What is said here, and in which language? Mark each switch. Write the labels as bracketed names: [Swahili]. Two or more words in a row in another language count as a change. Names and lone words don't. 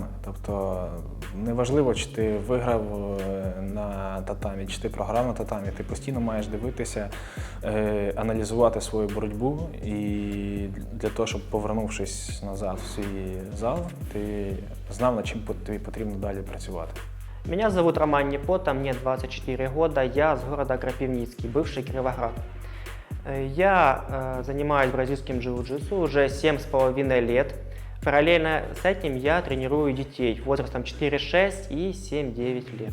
[Ukrainian] Тобто неважливо, чи ти виграв на татамі, чи ти програв на татамі, ти постійно маєш дивитися, аналізувати свою боротьбу і для того, щоб, повернувшись назад в свій зал, ти знав, над чим тобі потрібно далі працювати. [Russian] Меня зовут Роман Непота, мне 24 года, я с города Крапивницкий, бывший Кировоград. Я занимаюсь бразильским джиу-джитсу уже 7,5 лет. Параллельно с этим я тренирую детей возрастом 4-6 и 7-9 лет.